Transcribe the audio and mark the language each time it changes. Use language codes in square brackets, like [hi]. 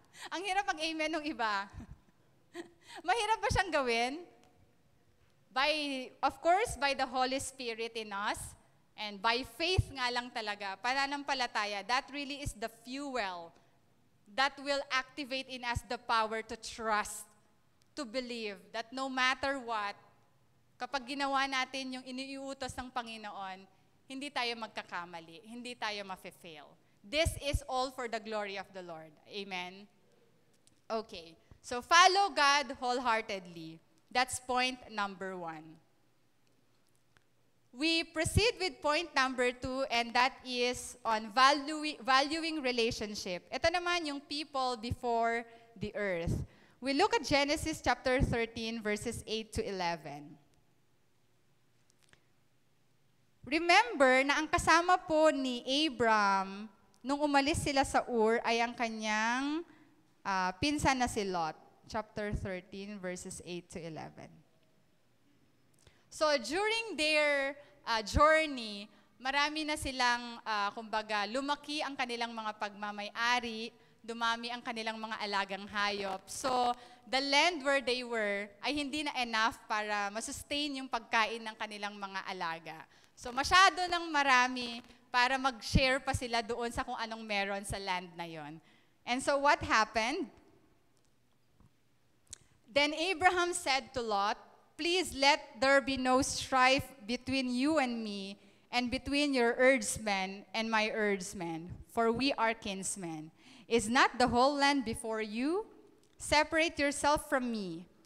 [tl] Ang hirap mag-amen ng iba. Mahirap ba siyang gawin? [en] Of course, by the Holy Spirit in us, and by faith [tl] nga lang talaga, pananampalataya, [en] that really is the fuel that will activate in us the power to trust, to believe that no matter what, [tl] kapag ginawa natin yung iniuutos ng Panginoon, hindi tayo magkakamali, hindi tayo mafe-fail. [en] This is all for the glory of the Lord. Amen? Okay. So, follow God wholeheartedly. That's point number 1. We proceed with point number 2, and that is on valuing relationship. [tl] Ito naman yung [en] people before the earth. We look at Genesis chapter 13, verses 8 to 11. [tl] Remember na ang kasama po ni Abram, nung umalis sila sa Ur, ay ang kanyang pinsan na si Lot. Chapter 13, verses 8 to 11. [en] So during their journey, [tl] marami na silang, kumbaga, lumaki ang kanilang mga pagmamay-ari, dumami ang kanilang mga alagang hayop. So [en] the land where they were [tl] ay hindi na enough para masustain yung pagkain ng kanilang mga alaga. So masyado ng marami para mag-share pa sila doon sa kung anong meron sa land na yon. [en] And so what happened? Then Abraham said to Lot, "Please let there be no strife between you and me, and between your herdsmen and my herdsmen, for we are kinsmen. Is not the whole land before you? Separate yourself from me.